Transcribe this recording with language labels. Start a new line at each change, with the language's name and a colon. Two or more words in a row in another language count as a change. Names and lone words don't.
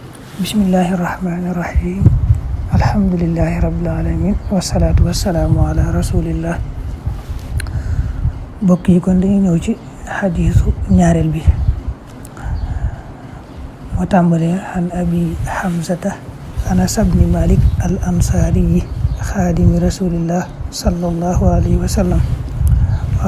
Arabic: بسم الله الرحمن الرحيم. الحمد لله رب العالمين. والصلاة والسلام على رسول الله.
Wolof: Mbokk yi kon dañuy ñëw ci xadiisu ñaareel bi. moo tàmbalee
Arabic: عن أبي حمزة أنس بن مالك الأنصاري خادم رسول الله صلى الله عليه وسلم و